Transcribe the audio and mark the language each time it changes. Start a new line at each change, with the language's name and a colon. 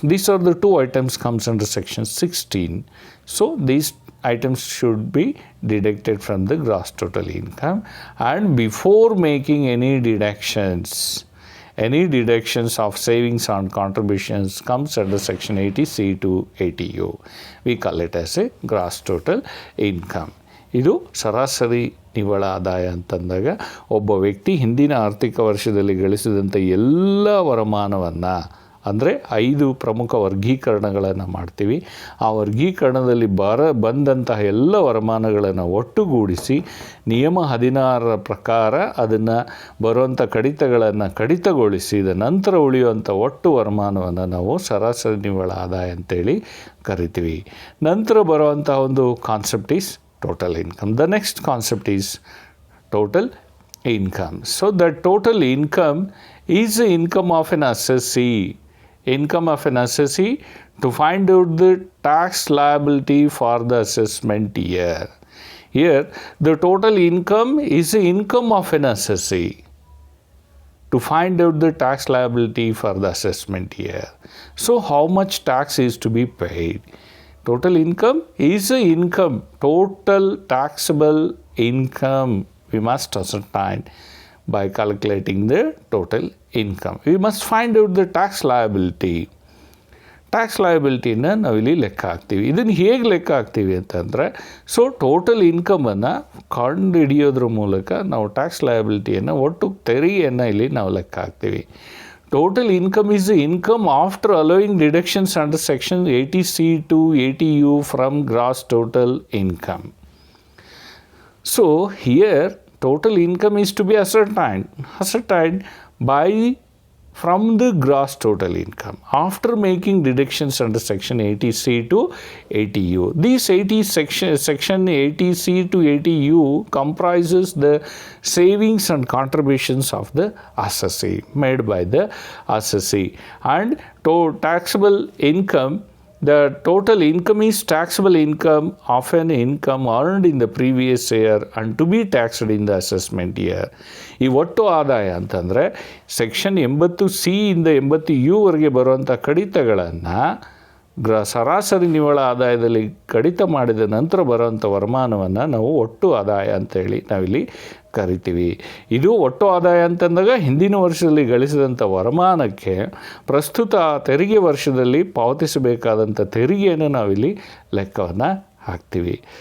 English: These are the 2 items comes under section 16. So these items should be deducted from the gross total income, and before making any deductions any deductions of savings and contributions comes under section 80C to 80U. We call it as a gross total income.
Kannada: ಇದು ಸರಾಸರಿ ನಿವ್ವಳ ಆದಾಯ ಅಂತಂದಾಗ ಒಬ್ಬ ವ್ಯಕ್ತಿ ಹಿಂದಿನ ಆರ್ಥಿಕ ವರ್ಷದಲ್ಲಿ ಗಳಿಸಿದಂಥ ಎಲ್ಲ ವರಮಾನವನ್ನು, ಅಂದರೆ 5 ಪ್ರಮುಖ ವರ್ಗೀಕರಣಗಳನ್ನು ಮಾಡ್ತೀವಿ. ಆ ವರ್ಗೀಕರಣದಲ್ಲಿ ಬಂದಂತಹ ಎಲ್ಲ ವರಮಾನಗಳನ್ನು ಒಟ್ಟುಗೂಡಿಸಿ ನಿಯಮ 16 ಪ್ರಕಾರ ಅದನ್ನು ಬರುವಂಥ ಕಡಿತಗಳನ್ನು ಕಡಿತಗೊಳಿಸಿದ ನಂತರ ಉಳಿಯುವಂಥ ಒಟ್ಟು ವರಮಾನವನ್ನು ನಾವು ಸರಾಸರಿ ನಿವ್ವಳ ಆದಾಯ ಅಂತೇಳಿ ಕರಿತೀವಿ. ನಂತರ ಬರುವಂಥ ಒಂದು concept
English: Is total income. The next concept is total income. So the total income is the income of an assessee. Income of an assessee to find out the tax liability for the assessment year. Here the total income is the income of an assessee to find out the tax liability for the assessment year. So how much tax is to be paid? Total income is the income, total taxable income we must ascertain by calculating the total income. We must find out the tax liability.
Kannada: Tax ಲಯಬಿಲಿಟಿನ ನಾವಿಲ್ಲಿ ಲೆಕ್ಕ ಹಾಕ್ತೀವಿ. ಇದನ್ನು ಹೇಗೆ ಲೆಕ್ಕ ಹಾಕ್ತೀವಿ ಅಂತಂದರೆ, so total ಇನ್ಕಮನ್ನು ಕಂಡು ಹಿಡಿಯೋದ್ರ ಮೂಲಕ ನಾವು ಟ್ಯಾಕ್ಸ್ ಲಯಬಿಲಿಟಿಯನ್ನು, ಒಟ್ಟು ತೆರಿಗೆಯನ್ನು ಇಲ್ಲಿ ನಾವು ಲೆಕ್ಕ ಹಾಕ್ತೀವಿ.
English: Total income is the income after allowing deductions under section 80C to 80U from gross total income. So here total income is to be ascertained by from the gross total income after making deductions under section 80C to 80U. These section 80C to 80U comprises the savings and contributions of the assessee made by the assessee, and taxable income. The total income is taxable income of an income earned in the previous year and to be taxed in the assessment year.
Kannada: ಈ ಒಟ್ಟು ಆದಾಯ ಅಂತಂದರೆ section 80C ಇಂದ 80U ವರೆಗೆ ಬರುವಂಥ ಕಡಿತಗಳನ್ನು ಸರಾಸರಿ ನಿವ್ವಳ ಆದಾಯದಲ್ಲಿ ಕಡಿತ ಮಾಡಿದ ನಂತರ ಬರುವಂಥ ವರಮಾನವನ್ನು ನಾವು ಒಟ್ಟು ಆದಾಯ ಅಂತೇಳಿ ನಾವಿಲ್ಲಿ ಕರಿತೀವಿ. ಇದು ಒಟ್ಟು ಆದಾಯ ಅಂತಂದಾಗ ಹಿಂದಿನ ವರ್ಷದಲ್ಲಿ ಗಳಿಸಿದಂಥ ವರಮಾನಕ್ಕೆ ಪ್ರಸ್ತುತ ತೆರಿಗೆ ವರ್ಷದಲ್ಲಿ ಪಾವತಿಸಬೇಕಾದಂಥ ತೆರಿಗೆಯನ್ನು ನಾವಿಲ್ಲಿ ಲೆಕ್ಕವನ್ನು ಹಾಕ್ತೀವಿ.